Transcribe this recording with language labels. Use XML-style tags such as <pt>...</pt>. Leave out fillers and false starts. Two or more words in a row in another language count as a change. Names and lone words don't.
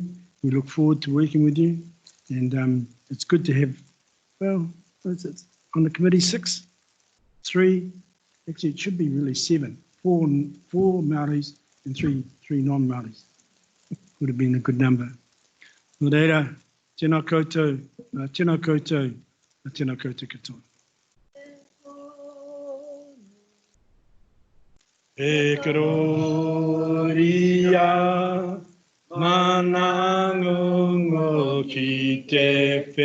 <en>We look forward to working with you. And it's good to have, well, what is it? On the committee, 6, 3, actually it should be really 7, 4 Māoris and 3 non-Māoris. Would have been a good number.</en> <mi>Nō reira, tēnā koutou, tēnā koutou, tēnā koutou katoa. E karoria manangongo ki te</mi>